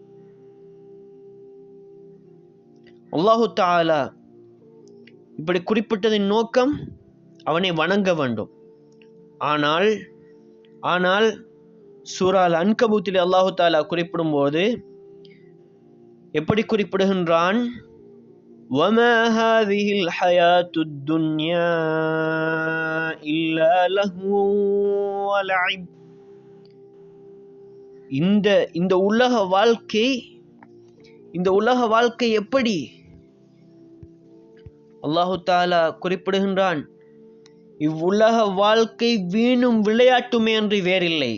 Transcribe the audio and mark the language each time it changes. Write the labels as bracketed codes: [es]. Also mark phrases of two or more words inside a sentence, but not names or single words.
[ar] الله تعالى [ta] இப்படி குறிப்பிட்டதின் நோக்கம் அவனை வணங்க வேண்டும். ஆனால் சூரா அல் அன்கபூத்திலே [ar] الله تعالى [ta] குறிப்பிடும் போது எப்படி குறிப்பிடுகின்றான்? [ar] وَمَا هَذِهِ الْحَيَاةُ الدُّنْيَا إِلَّا لَهْوٌ وَلَعِبٌ. [ta] இந்த உலக வாழ்க்கை எப்படி? [ar] الله تعالى [ta] குறிப்பிடுகின்றான், இவ்வுலக வாழ்க்கை வீணும் விளையாட்டுமே அன்றி வேறில்லை.